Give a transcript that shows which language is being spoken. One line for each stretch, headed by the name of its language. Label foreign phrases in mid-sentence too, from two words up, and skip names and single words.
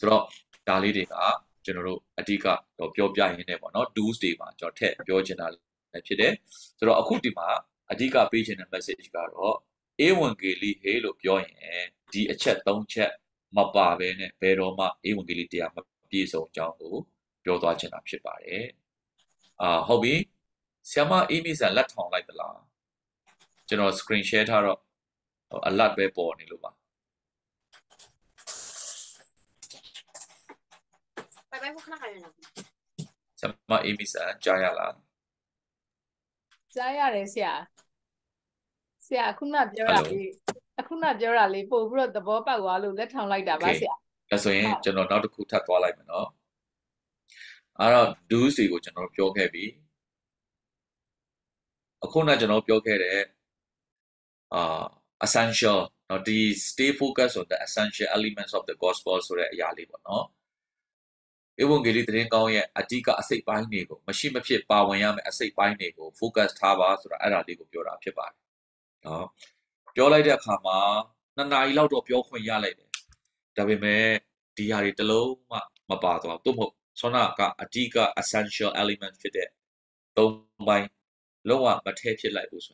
Burmese: တော့ဒါလေးတွေကကျွန်တော်တို့အဓိကတော့ပြောပြရင်းနဲ့ပေါ့နော် tools တွေမှာကျွန်တော်ထည့်ပြောချင်တာလည်းဖြစ်တယ်ဆိုတော့အခုဒီမှာအဓိကပေးချင်တဲ့ message ကတော့ A1K ဟေးလို့ပြောရင်ဒီအချက်၃ချက်မပါဘဲနဲ့ဘယ်တော့မှ A1K တရားမပြည့်စုံကြောင်းကိုပြောသွားချင်တာဖြစ်ပါတယ်ဟုတ်ပြီဆရာမအေးမိဆန်လက်ထောင်လိုက်သလားကျွန်တော်
English: screen share
Burmese: ထားတော့ alert ပဲပေါ်နေလို့ပါ
Chinese: 拜拜不看还有呢
Burmese: ဆရာမအေးမိဆန်ကြားရလား ကြားရတယ်ဆရာခုနပြောတာလေးပို့ပြီးတော့သဘောပေါက်သွားလို့လက်ထောင်လိုက်တာပါဆရာ ဒါဆိုရင်ကျွန်တော်နောက်တစ်ခုထပ်သွားလိုက်မယ်နော်အဲ့တော့ do's တွေကိုကျွန်တော်ပြောခဲ့ပြီအခုနကျွန်တော်ပြောခဲ့တဲ့essential နော်ဒီ
English: stay focused on the essential elements of the gospel
Burmese: ဆိုတဲ့အရာလေးပေါ့နော်ဧဝံဂေလိသတင်းကောင်းရဲ့အဓိကအစိ တ်ပိုင်းတွေကိုမရှိမဖြစ်ပါဝင်ရမယ်အစိတ်ပိုင်းတွေကို focus ထားပါဆိုတာအဲ့ဒါလေးကိုပြောတာဖြစ်ပါတယ်နော်ပြောလိုက်တဲ့အခါမှာ2 နာရီလောက်တော့ပြောခွင့်ရလိုက်တယ်ဒါပေ မဲ့ဒီဟာတွေတလုံးမှမပါသွားဘူးသို့မဟုတ်ဆောနာကအဓိက
English: essential element
Burmese: ဖြစ်တဲ့3ပိုင်းလုံးဝမထည့်ဖြစ်လိုက်ဘူးဆို